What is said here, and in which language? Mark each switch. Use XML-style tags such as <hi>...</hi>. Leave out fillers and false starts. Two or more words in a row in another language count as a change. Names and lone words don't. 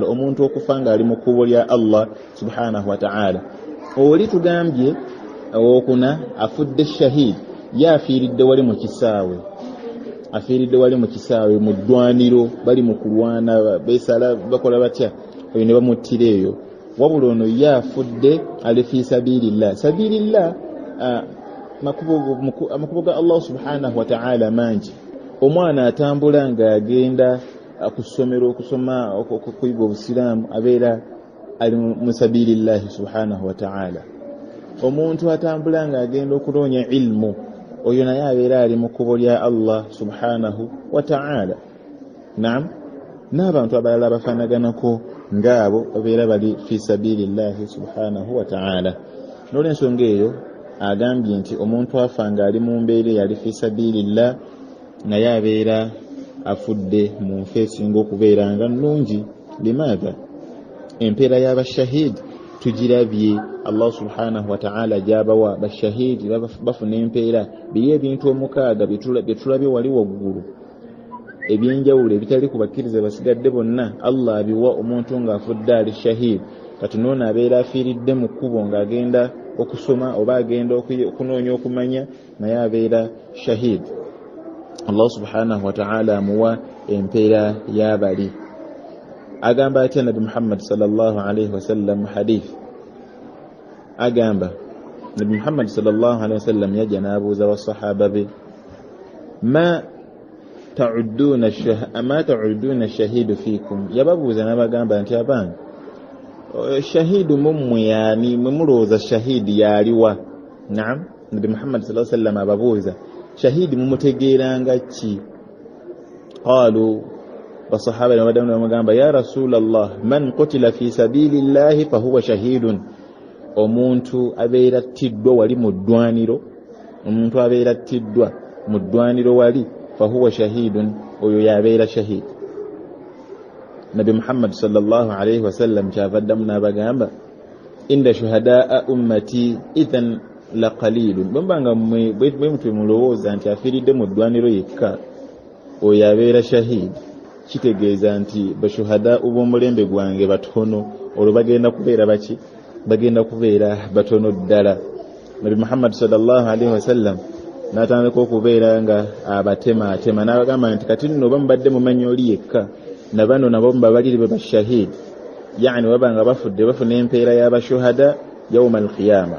<lg>Omuntu okufa nga ali mu kkubo lya</lg> <ar>الله سبحانه وتعالى,</ar> <lg>oli tugambye owokuna afudde shahid, ye afiiridde wali mu kisaawe, mu ddwaniro, bali mu kulwana, beesala bakola batya, oyo ne bamuttira eyo. Wabula ono ye afudde ali</lg> <ar>في سبيل الله.</ar> <lg>Sabilillah amakubo ga</lg> <ar>الله سبحانه وتعالى</ar> <lg>mangi. Omwana atambula nga agenda ku ssomero okusoma okuyiga obusiraamu abeera ali mu</lg> <ar>سبيل الله سبحانه وتعالى.</ar> <lg>Omuntu atambula nga agenda okunoonya ilmu, oyo naye abeera ali mu kkubo lya</lg> <ar>الله سبحانه وتعالى.</ar> <lg>Naam, n'abantu abalala abafaanaganako ng'abo babeera bali</lg> <ar>في سبيل الله سبحانه وتعالى.</ar> <lg>N'olw'ensonga eyo agambye nti omuntu afa nga ali mu mbeera yali</lg> <ar>في سبيل الله,</ar> <lg>naye abeera afudde mu nfa esinga okubeera nga nnungi.</lg> <ar>لماذا?</ar> <lg>Empeera y'abashahid tugirabye</lg> <ar>الله سبحانه وتعالى</ar> <lg>gy'abawa. Bashahid bafuna empeera biri ebintu 6 bye tulabye wali waggulu, ebyenjawulo ebitali kubakkiriza basigadde bonna. Allah abiwa omuntu ng'afudde ali shahid. Kati noono abeera afiiridde mu kkubo ng'agenda okusoma oba agenda okunoonya okumanya, naye abeera shahid.</lg> <ar>الله سبحانه وتعالى</ar> <lg>amuwa empeera y'abali. Agamba atya Nabi Muhammad</lg> <ar>صلى الله عليه وسلم</ar> <lg>hadith, agamba Nabi Muhammad</lg> <ar>صلى الله عليه وسلم</ar> <lg>yajja n'abuuza basahaba be,</lg> <ar>ما تعدون الشهيد فيكم,</ar> <lg>yababuuza n'abagamba nti abange shahidu mummwe yani mwe mulowooza shahidi yaliwa? Naam, Nabi Muhammad</lg> <ar>صلى الله عليه وسلم</ar> <lg>ababuuza shahidi mumutegeeranga ki?</lg> <ar>قالوا,</ar> <lg>basahaba ne badamu bamugamba</lg> <ar>يا رسول الله، من قتل في سبيل الله فهو شهيد,</ar> <lg>omuntu abeera attiddwa wali mu ddwaniro, omuntu abeera attiddwa mu ddwaniro wali,</lg> <ar>فهو شهيد,</ar> <lg>oyo yabeera shahid. Nabi Muhammad</lg> <ar>صلى الله عليه وسلم</ar> <lg>kyavaddamu n'abagamba</lg> <ar>إن شهداء أمتي إذا لقليل,</ar> <lg>bwembanga bwe mutwe mulowooza nti afiiridde mu ddwaniro yekka oyo abeera shahid, kitegeeza nti bashuhada b'omulembe gwange batono, olwo bagenda kubeera baki? Bagenda kubeera batono ddala. Nabi Muhammad</lg> <ar>صلى الله عليه وسلم</ar> <lg>n'atandika okubeera nga abatema n'abagamba nti kati nno bamubadde mumanyi oli yekka na bano nabo mubabalire be bashahidi, yani wabanga bafudde bafuna empeera y'abashuhada</lg> <ar>يوم القيامة.</ar>